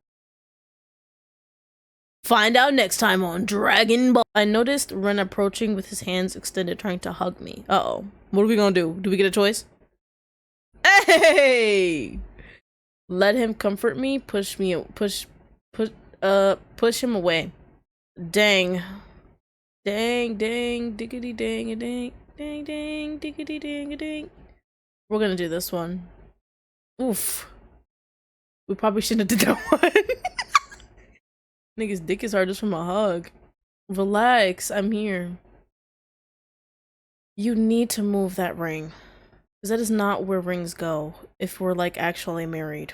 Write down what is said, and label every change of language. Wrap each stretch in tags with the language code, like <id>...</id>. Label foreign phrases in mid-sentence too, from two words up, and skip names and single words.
<en>Find out next time on Dragon Ball. I noticed Ren approaching with his hands extended, trying to hug me. Uh-oh. What are we gonna do? Do we get a choice? Hey! Let him comfort me, push him away. Dang. Dang, diggity dang a dang. Dang, diggity dang a dang. We're gonna do this one. Oof. We probably shouldn't have did that one. Nigga's dick is hard just from a hug. Relax, I'm here. You need to move that ring. Because that is not where rings go if we're like actually married.</en>